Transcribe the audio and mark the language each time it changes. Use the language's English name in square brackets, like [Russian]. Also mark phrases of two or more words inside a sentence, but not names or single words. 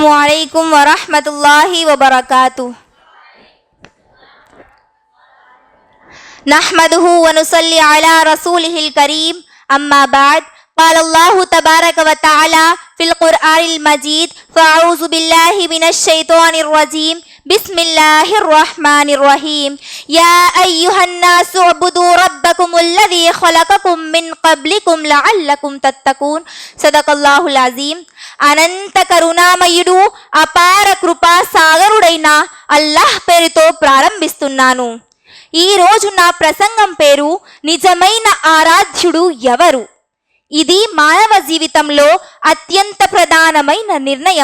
[Arabic] السلام عليكم ورحمة الله وبركاته. نحمده ونصلي على رسوله الكريم. أما بعد. قال الله تبارك وتعالى في القرآن المجيد فأعوذ بالله من الشيطان الرجيم بسم الله الرحمن الرحيم يا أيها الناس اعبدوا ربكم الذي خلقكم من قبلكم لعلكم تتقون. صدق الله العظيم. [Telugu] అనంత కరుణామయుడు అపార కృపా సాగరుడైన అల్లాహ్ పేరుతో ప్రారంభిస్తున్నాను. ఈ రోజు నా ప్రసంగం పేరు నిజమైన ఆరాధ్యుడు ఎవరు. ఇది మానవ జీవితంలో అత్యంత ప్రధానమైన నిర్ణయం.